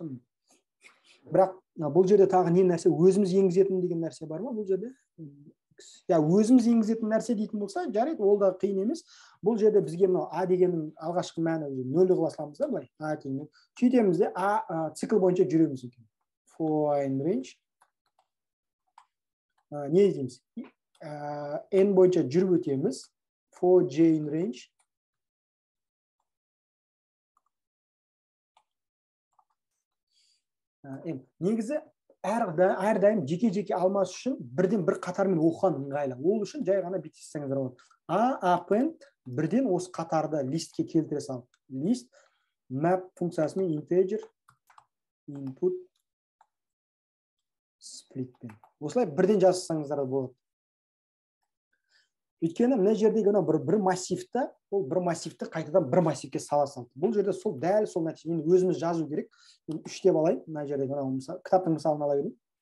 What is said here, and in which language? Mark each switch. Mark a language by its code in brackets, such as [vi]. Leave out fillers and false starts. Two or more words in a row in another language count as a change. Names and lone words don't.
[kk] Бірақ бұл жерде тағы не нәрсе, өзіміз енгізетін деген нәрсе бар ма бұл жерде? Өзіміз енгізетін нәрсе дейтін болса, жарайды, ол да қиын емес. Бұл жерде бізге мынау а дегеннің алғашқы мәні 0-ді қыла саламыз да, былай. А теңмен. Сөйтеміз де а цикл бойынша жүреміз екен. [en] For in range. [kk] Не дейміз? N бойынша жүріп өтеміз. [en] For j in range. [kk] Негізі әрдайым жеке-жеке алмас үшін бірден бір қатармен оқыған ыңғайлы. Ол үшін жай ғана бүйтіп істеңіздер болады. Append бірден осы қатарды листке келтіре салып. [en] List map функциясымен integer input splitпен. [kk] Осылай бірден жазсаңыздар болады. Өйткені мына жердегі бір массивті, ол бір массивті қайтадан бір массивке сала салды. Бұл жерде сол дәл сол нәтижені өзіміз жазу керек. Мен 3 деп алайын. Мына жерде кітаптың мысалын ала берейін.